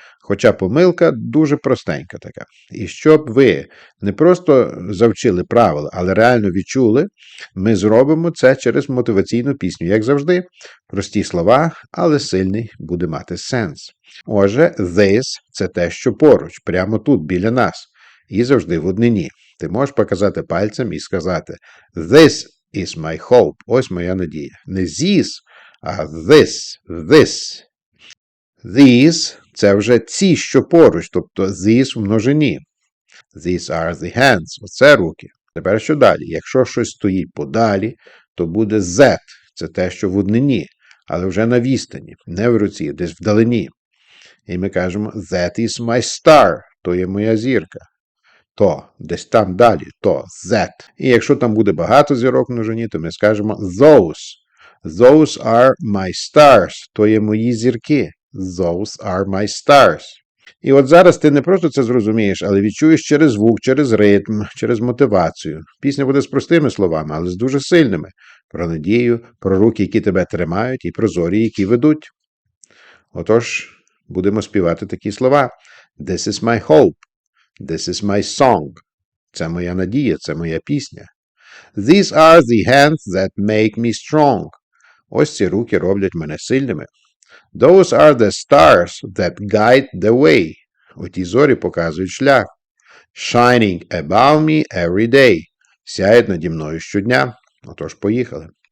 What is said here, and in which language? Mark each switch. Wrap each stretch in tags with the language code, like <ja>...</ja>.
<uk>Хоча помилка дуже простенька така. І щоб ви не просто завчили правила, але реально відчули, ми зробимо це через мотиваційну пісню. Як завжди, прості слова, але сильний буде мати сенс. Отже, this – це те, що поруч, прямо тут, біля нас. І завжди в однині. Ти можеш показати пальцем і сказати</uk> <en>«This is my hope».</en> <uk>Ось моя надія. Не «this», а «this». These – це вже ці, що поруч, тобто these в множині.</uk> <en>These are the hands.</en> <uk>Оце руки. Тепер що далі? Якщо щось стоїть подалі, то буде that. Це те, що в однині, але вже на відстані, не в руці, десь вдалині. І ми кажемо</uk> <en>that is my star.</en> <uk>То є моя зірка. То, десь там далі, то, that. І якщо там буде багато зірок в множині, то ми скажемо those.</uk> <en>Those are my stars.</en> <uk>То є мої зірки.</uk> <en>Those are my stars.</en> <uk>І от зараз ти не просто це зрозумієш, але відчуєш через звук, через ритм, через мотивацію. Пісня буде з простими словами, але з дуже сильними. Про надію, про руки, які тебе тримають, і про зорі, які ведуть. Отож, будемо співати такі слова.</uk> <en>This is my hope. This is my song.</en> <uk>Це моя надія, це моя пісня.</uk> <en>These are the hands that make me strong.</en> <uk>Ось ці руки роблять мене сильними.</uk> <en>Those are the stars that guide the way.</en> <uk>Оті зорі показують шлях.</uk> <en>Shining above me every day.</en> <uk>Сяють наді мною щодня. Отож, поїхали.</uk>